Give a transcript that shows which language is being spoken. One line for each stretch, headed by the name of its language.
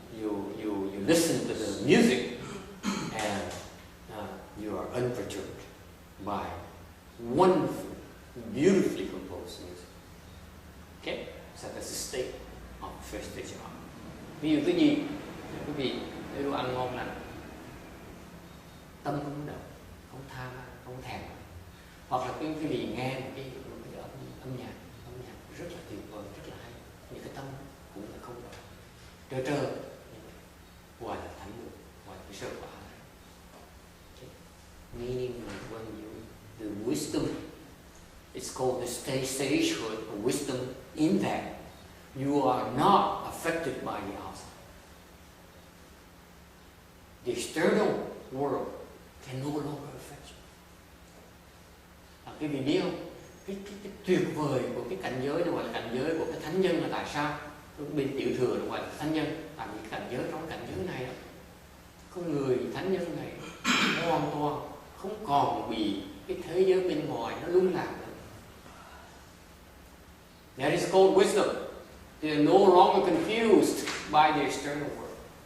English: You listen to the music, and you are unperturbed by wonderful, beautifully composed music. Okay, so that's the state of first stage of art.
Vietnamese: Ví dụ cái gì, quý vị thấy đồ ăn ngon lành, tâm không động, không tham, không thèm, hoặc là quý vị nghe một cái âm nhạc rất là tuyệt vời, rất là hay, nhưng cái tâm cũng là không động, trơ ngoài là thánh được, ngoài cái sơ quả.
English: Meaning when the wisdom, it's called the stagehood of wisdom, in that you are not affected by the outside. The external world can no longer affect you.
Vietnamese: Quý vị biết không? Cái tuyệt vời của cái cảnh giới nó gọi là cảnh giới của cái thánh nhân là tại sao? Bên tiểu thừa nó gọi là thánh nhân. Tại vì cảnh giới trong cảnh giới này đó, con người thánh nhân này hoàn toàn không còn bị cái thế giới bên ngoài nó lung lạc nữa.
English: That is called wisdom. They are no longer confused by the external world.